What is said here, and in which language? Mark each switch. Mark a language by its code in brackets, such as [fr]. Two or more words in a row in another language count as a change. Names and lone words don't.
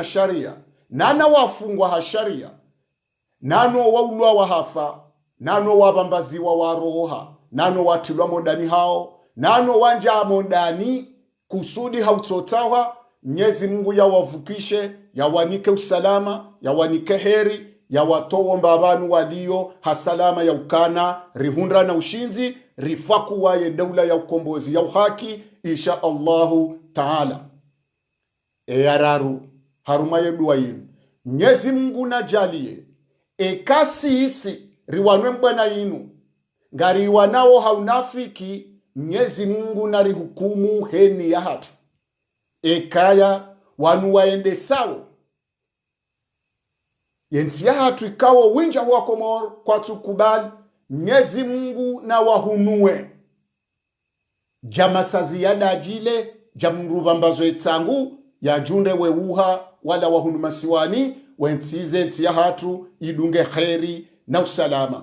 [zdj] sharia nana wafungwa ha sharia nano waulwa wahafa nano wabambaziwa waroha nano watilwa mondani hao nano wanja mondani kusudi hautotawa Mwenyezi Mungu yawavukishe yawanike usalama yawanike heri yawatowo mbabanu walio hasalama ya ukana rihundra na ushinzi rifaku waye daula ya ukombozi ya uhaki [ar] insha Allahu taala [zdj] yararu harumaye dua yinu Mwenyezi Mungu najalie ekasi isi riwanwe mbana yinu ngari wanao haunafiki Mwenyezi Mungu nari hukumu heni ya hatu ekaya wanu waende sawo yensi ya hatu ikawo winja huwa komor kwa tukubali Mwenyezi Mungu na wahunue jamasa ziyada ajile jamrubambazo etangu ya junre weuha wala wahunu masiwani wensize enti ya hatu idunge kheri na usalama